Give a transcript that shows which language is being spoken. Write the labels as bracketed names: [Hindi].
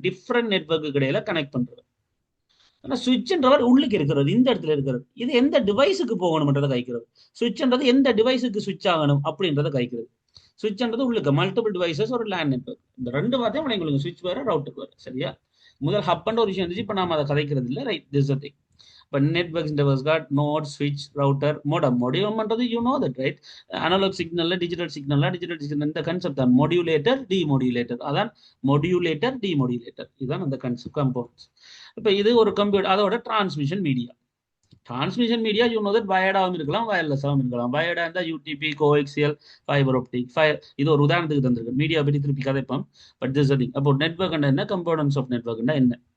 [Tamil] Different network இடையில connect பண்றவர். ஆனா சுவிட்ச்ன்றவர் உள்ளுக்கு இருக்கிறது, இந்த இடத்துல இருக்கிறது. இது எந்த டிவைஸுக்கு போகணும்ன்றதை கைக்கிறது. சுவிட்ச்ன்றது எந்த டிவைஸுக்கு சுவிட்ச் ஆகணும் அப்படின்றத கைக்கிறது. சுவிட்ச்ன்றது உள்ளுக்கு மல்டிபிள் டிவைசஸ், ஒரு லேண்ட் நெட்வொர்க். இந்த ரெண்டு வார்த்தையும் விளங்கிக்கொள்ளுங்க, சுவிட்ச் வேற ரவுட்டர் வேற, சரியா? முதல் ஹப்ன்ற ஒரு விஷயம் இருந்துச்சு, இப்ப நாம அதை கதைக்கிறது இல்லை, right? [English] This is the thing. But networks interface got node, switch, router, modem. Modem you know that, right? Analog signal, digital signal, இந்த concept தான் modulator, demodulator. [Tamil] அதான் modulator, demodulator. இதுதான் அந்த concept components. இப்போ இது ஒரு கம்ப்யூட்டர், அதோட transmission media. Transmission media [English] you know that [Tamil] வயர்டாகவும் இருக்கலாம், வயர்லெஸ்ஸாகவும் இருக்கலாம். வயர்டா இருந்தால் யூடிபி, கோஎக்சியல், ஃபைபர் ஆப்டிக். இது ஒரு உதாரணத்துக்கு தந்திருக்கு, மீடியா பற்றி திருப்பி கதைப்போம். பட் திஸ் திங் அப்போ நெட்வொர்க் என்ன, கம்போனன்ட்ஸ் ஆஃப் நெட்வொர்க்னா என்ன.